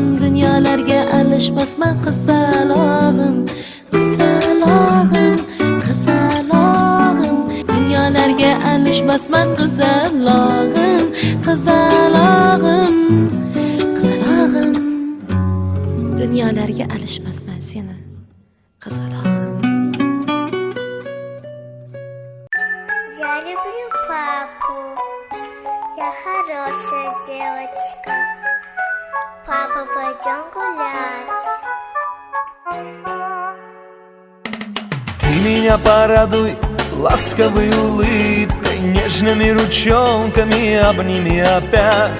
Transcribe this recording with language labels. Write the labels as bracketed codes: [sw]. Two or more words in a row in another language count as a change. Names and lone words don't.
[uz] Dunyolarga alishmasman qizalog'im, qizalog'im, qizalog'im. Dunyolarga alishmasman qizalog'im, qizalog'im, qizalog'im. Dunyolarga alishmasman seni qizalog'im. [ru] Я люблю папу. Я хорошая девочка. Папа, пойдем гулять. Ты меня порадуй ласковой улыбкой, нежными ручонками обними опять.